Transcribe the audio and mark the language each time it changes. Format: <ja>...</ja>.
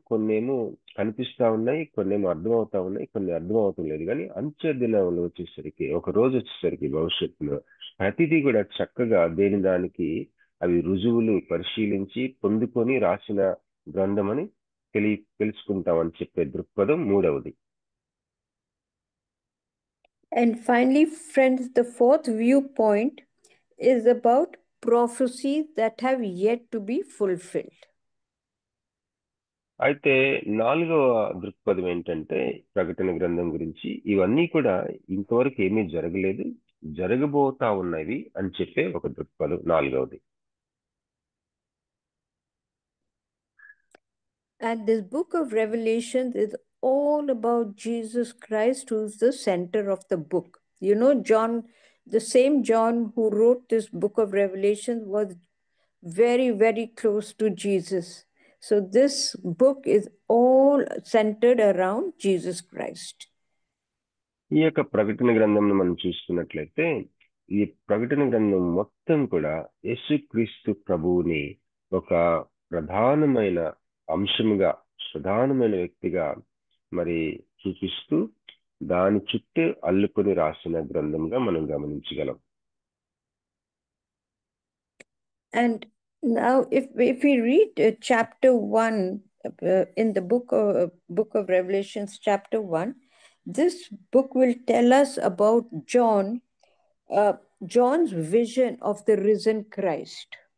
<te>కొన్నేమో కనిపిస్తా ఉన్నాయి, కొన్నేమో అర్థమవుతా ఉన్నాయి, కొన్ని అర్థం అవటం లేదు. కానీ అంత్య దినంలో వచ్చేసరికి, ఒక రోజు వచ్చేసరికి భవిష్యత్తులో ప్రతిదీ కూడా చక్కగా దేని దానికి అవి రుజువులు పరిశీలించి పొందుకొని రాసిన గ్రంథం అని తెలుసుకుంటామని చెప్పే దృక్పథం మూడవది.</te> <en>And finally, friends, the fourth viewpoint is about prophecies that have yet to be fulfilled.</en> <te>అయితే నాలుగవ దృక్పథం ఏంటంటే ప్రకటన గ్రంథం గురించి ఇవన్నీ కూడా ఇంతవరకు ఏమీ జరగలేదు, జరగబోతా ఉన్నవి అని చెప్పే ఒక దృక్పథం నాలుగవది.</te> <en>And this book of Revelation is all about Jesus Christ, who's the center of the book. You know, John, the same John who wrote this book of Revelation, was very, very close to Jesus. So this book is all centered around Jesus Christ.</en> <te>ఈ యొక్క ప్రకటన గ్రంథంను మనం చూసుకున్నట్లయితే ఈ ప్రకటన గ్రంథం మొత్తం కూడా యేసుక్రీస్తు ప్రభువుని ఒక ప్రధానమైన అంశముగా, ప్రధానమైన వ్యక్తిగా మరి చూపిస్తూ దాని చుట్టూ అల్లుకొని రాసిన గ్రంథంగా మనం గమనించగలం.</te> <en>And now if we read chapter 1 in the book of Revelations, chapter 1, this book will tell us about John's vision of the risen Christ.</en>